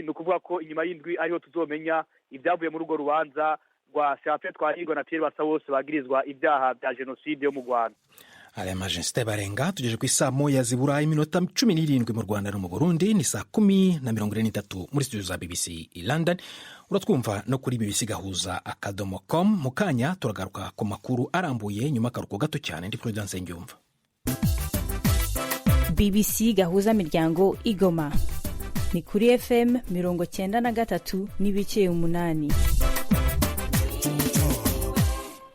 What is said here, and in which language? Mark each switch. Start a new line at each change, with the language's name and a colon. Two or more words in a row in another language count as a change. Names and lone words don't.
Rundi: Ni ukuvuga ko inyuma y'indwi ariho tuzomenya ibyavuye muri urwo rubanza rwa Serafin Twahigwa na Pierre Basabose bagirizwa ibyaha bya jenoside yo mu Rwanda. Alain Majesté Barenga, tugeje ku isaa moya zibura iminota 17 mu Rwanda no mu Burundi, ni saa 10:43 muri studio za BBC i London. Uratwumva no kuri bbc.gahuza.com. mu kanya turagaruka ku makuru arambuye nyuma karuko gato cyane. Ndi Prudence Ngyumva. BBC Gahuzamiryango Igoma ni kuri FM 93 n'ibice 8.